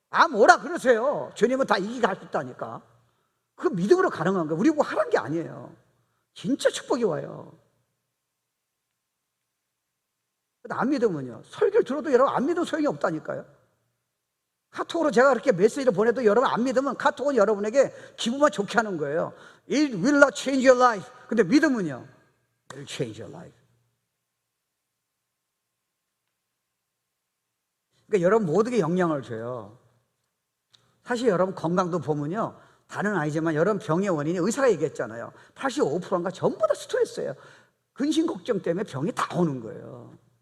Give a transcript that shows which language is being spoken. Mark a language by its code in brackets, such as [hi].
[ko] 뭐라 그러세요. 주님은 다 이기게 할 수 있다니까. 그 믿음으로 가능한 거예요. 우리 뭐 하라는 게 아니에요. 진짜 축복이 와요. 안 믿으면요, 설교를 들어도 여러분 안 믿으면 소용이 없다니까요. 카톡으로 제가 그렇게 메시지를 보내도 여러분 안 믿으면 카톡은 여러분에게 기분만 좋게 하는 거예요. [en] It will not change your life. [ko] 근데 믿으면요, [en] it will change your life. [ko] 그러니까 여러분 모두에게 영향을 줘요. 사실 여러분 건강도 보면요, 다는 아니지만 여러분 병의 원인이 의사가 얘기했잖아요. 85%인가 전부 다 스트레스예요. 근심 걱정 때문에 병이 다 오는 거예요.